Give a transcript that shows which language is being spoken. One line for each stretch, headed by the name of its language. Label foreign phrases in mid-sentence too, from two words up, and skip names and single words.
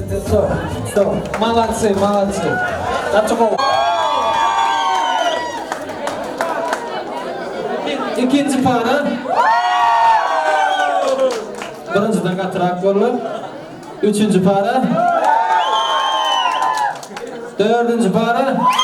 English: Stop.
Russian: Молодцы. КЧГУ.
Karachay-Balkar: İkinci para. Birinciden katırak bolur. Üçüncü para. Dördüncü para.